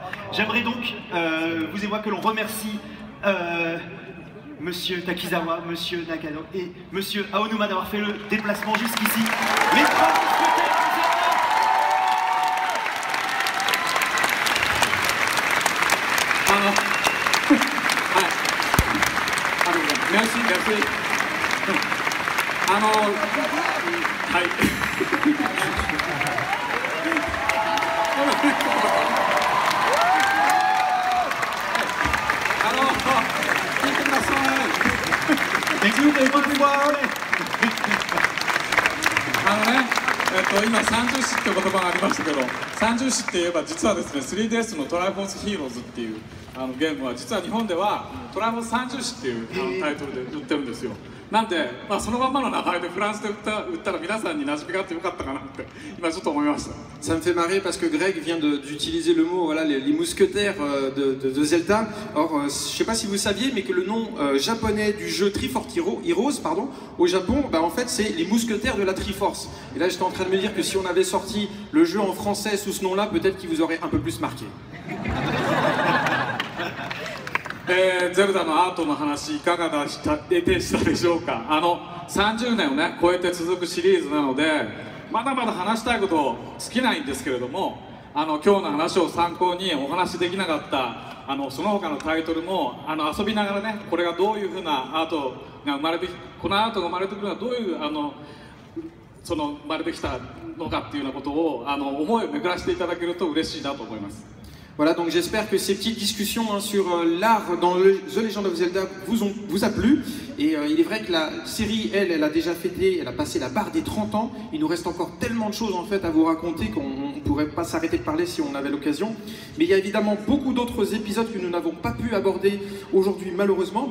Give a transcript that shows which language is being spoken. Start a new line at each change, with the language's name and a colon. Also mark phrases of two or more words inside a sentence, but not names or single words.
French: J'aimerais donc, vous et moi, que l'on remercie Monsieur Takizawa, Monsieur Nakano et Monsieur Aonuma d'avoir fait le déplacement jusqu'ici. Les trois mousquetaires de Zelda. Merci, merci.
Japanese: はい。聞いてください。
French: Écoutez-moi.
Japanese: 今30詞って言葉がありましたけど、30詞って言えば実はですね 3DS のトライフォースヒーローズっていうゲームは実は日本ではトライフォース30詞っていうタイトルで売ってるんですよ。なんで、そのまんまの名前でフランスで売ったら皆さんに馴染みがあってよかったかなって今ちょっと思いました。
French: Ça me fait marrer parce que Greg vient d'utiliser le mot, voilà, les mousquetaires de Zelda. Or, je ne sais pas si vous saviez, mais que le nom japonais du jeu Triforce Heroes, pardon, au Japon, bah, en fait, c'est les mousquetaires de la Triforce. Et là, j'étais en train de me dire que si on avait sorti le jeu en français sous ce nom-là, peut-être qu'il vous aurait un peu plus marqué.
Japanese: ゼルダのアートの話いかがでしたでしょうか。30年をね超えて続くシリーズなのでまだまだ話したいこと尽きないんですけれども、今日の話を参考にお話しできなかったその他のタイトルも遊びながらね、これがどういうふうなアートが生まれてこのアートが生まれてくるのはどういうその生まれてきたのかっていうようなことを思いを巡らせていただけると嬉しいなと思います。
French: Voilà, donc j'espère que ces petites discussions sur l'art dans The Legend of Zelda vous a plu. Et il est vrai que la série, elle a déjà fêté, elle a passé la barre des 30 ans. Il nous reste encore tellement de choses en fait à vous raconter qu'on ne pourrait pas s'arrêter de parler si on avait l'occasion. Mais il y a évidemment beaucoup d'autres épisodes que nous n'avons pas pu aborder aujourd'hui malheureusement.